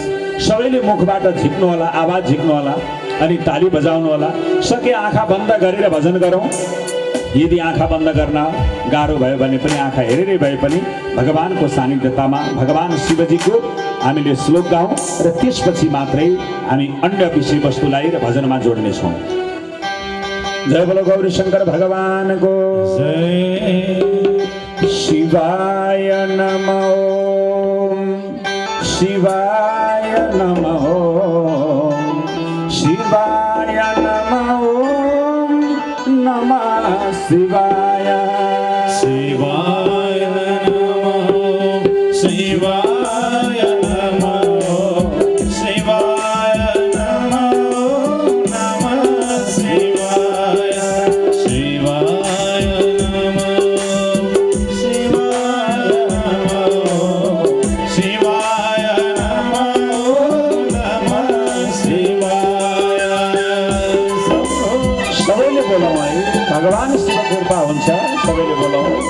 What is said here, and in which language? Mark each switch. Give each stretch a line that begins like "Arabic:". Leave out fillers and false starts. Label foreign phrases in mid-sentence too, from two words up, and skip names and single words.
Nepali: सबैले मुखबाट झिक्नु होला, आवाज झिक्नु होला अनि ताली बजाउनु होला। सके आँखा बन्द गरेर भजन गरौँ। यदि आँखा बन्द गर्न गाह्रो भयो भने पनि आँखा हेरेरै भए पनि भगवानको सानिध्यतामा भगवान शिवजीको हामीले श्लोक गाउँ र त्यसपछि मात्रै हामी अन्य विषयवस्तुलाई र भजनमा जोड्नेछौँ। जय बोलो गौरी शंकर भगवानको जय।
Sanskrit: शिवाय नमः, शिवाय नमः, शिवाय नमः, नमः शिवाय, शिवाय नमः, शिवाय नमः, शिवाय नमः, नमः शिवाय, शिवाय नमः, शिवाय नमः, शिवाय नमः, नमः शिवाय।
Nepali: सबैले बोलौँ है, भगवान शिव कृपा हुन्छ। सबैले बोलौँ।